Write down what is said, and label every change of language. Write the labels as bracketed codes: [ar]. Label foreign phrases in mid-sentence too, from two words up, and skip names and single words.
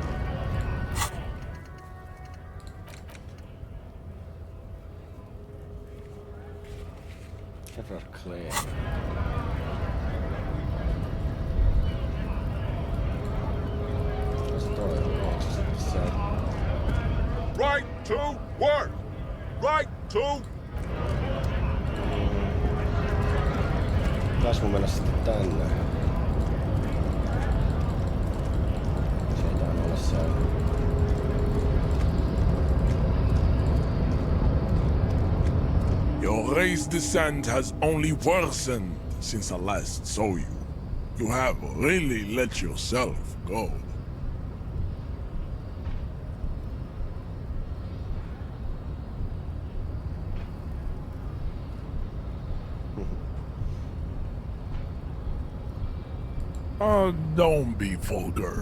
[fi] Revacholin. Mikä se toi on? Onko se sitten siellä? [en] Right to work! Right to... [fi] Pitäis mun mennä sitten tänne. Se ei tainnut olla siellä. [en] Your race descent has only worsened since I last saw you. You have really let yourself go. Don't be vulgar.